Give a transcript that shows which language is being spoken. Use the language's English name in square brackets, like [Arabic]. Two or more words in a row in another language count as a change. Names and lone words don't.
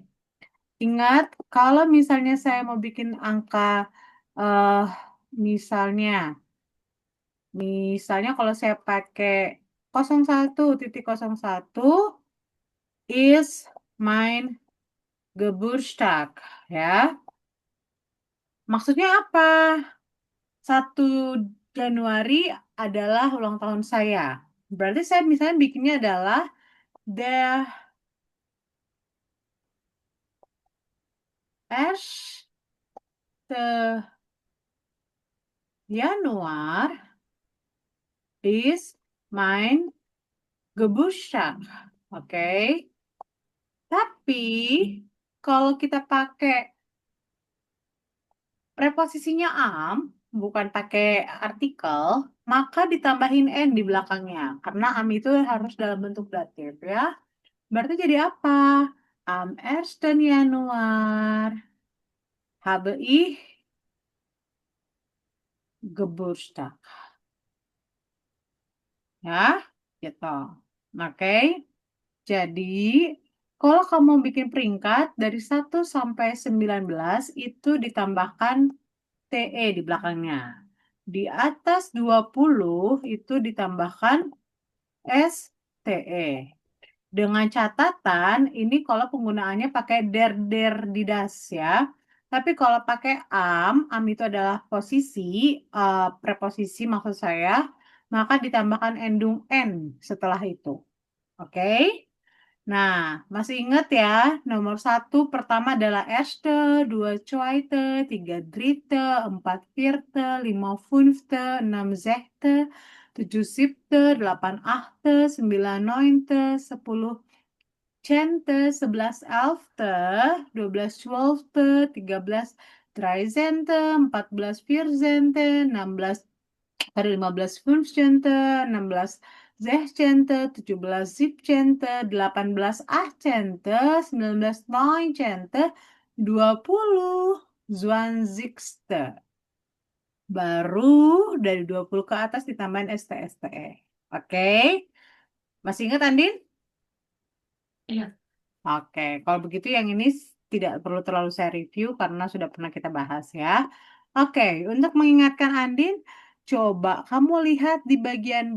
[Indonesian] Ingat, kalau misalnya saya mau bikin angka, eh misalnya, misalnya kalau saya pakai 01.01 [German] is mein Geburtstag, [Indonesian] ya. Maksudnya apa? 1 Januari adalah ulang tahun saya. Berarti saya misalnya bikinnya adalah der 1. [German] Januar is mein Geburtstag. [Indonesian] Oke. Tapi kalau kita pakai preposisinya am, bukan pakai artikel, maka ditambahin n di belakangnya. Karena am itu harus dalam bentuk datif ya. Berarti jadi apa? [German] Am 1. Januar habe ich Geburtstag. [Indonesian] Ya, gitu. Oke. Jadi, kalau kamu bikin peringkat dari 1 sampai 19 itu ditambahkan TE di belakangnya. Di atas 20 itu ditambahkan STE. Dengan catatan, ini kalau penggunaannya pakai der didas ya. Tapi kalau pakai am itu adalah posisi, preposisi maksud saya, maka ditambahkan endung n setelah itu. Oke? Nah, masih ingat ya, nomor 1 pertama adalah [German] erste, 2 zweite, 3 dritte, 4 vierte, 5 fünfte, 6 sechste, 7 siebte, 8 achte, 9 neunte, 10 cente, 11 elfte, 12 zwölfte, 13 dreizente, 14 vierzente, 16 ada 15 fünfzente, 16 sechzente, 17 siebzente, 18 achtzente, 19 neunzente, 20 zwanzigste. [Indonesian] Baru dari 20 ke atas ditambahin ST-STE. Oke? Masih ingat, Andin? Iya. Oke, kalau begitu yang ini tidak perlu terlalu saya review karena sudah pernah kita bahas ya. Oke, untuk mengingatkan Andin, coba kamu lihat di bagian B.